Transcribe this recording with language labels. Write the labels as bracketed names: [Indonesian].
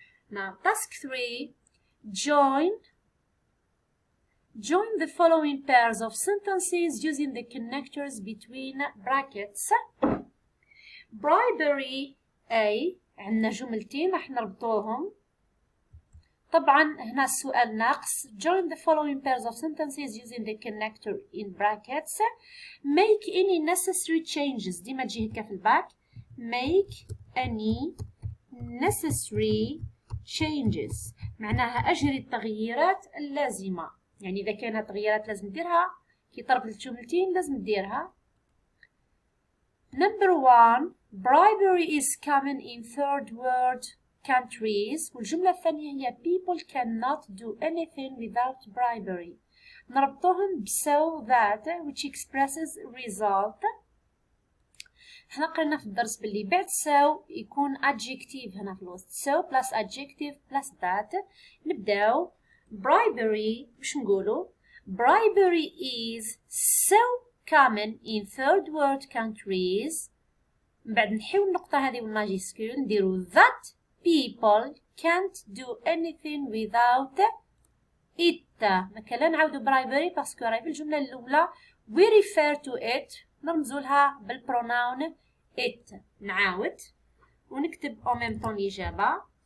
[English] Now task 3. Join the following pairs of sentences using the connectors between brackets. [Arabic] Bribery A. عندنا جملتين راح نربطوهم. طبعا هنا السؤال ناقص. [English] Join the following pairs of sentences using the connector in brackets. Make any necessary changes. [Arabic] ديما تجي هكا في الباك. [English] Make any necessary changes [Arabic] معناها أجري التغييرات اللازمة، يعني إذا كانت تغييرات لازم نديرها كي تربط الجملتين لازم نديرها. [English] Number 1 bribery is common in third world countries. [Arabic] والجملة الثانية هي [English] people cannot do anything without bribery. [Arabic] نربطوهم [English] so that which expresses result. [Arabic] احنا قلنا في الدرس باللي بعد so يكون adjective هنا في الوسط. [English] so plus adjective plus that. [Arabic] نبداو [English] bribery. [Arabic] وش نقولوا؟ [English] bribery is so common in third world countries. [Arabic] من بعد نحيو النقطة هذه والماجيسكول نديرو [English] that people can't do anything without it. [Arabic] ما كان لا نعاودو bribery باسكو راهي في الجملة الأولى [English] we refer to it، [Arabic] نرمزولها بالبروناون it. نعاود ونكتب [French] en même temps [Arabic] الإجابة.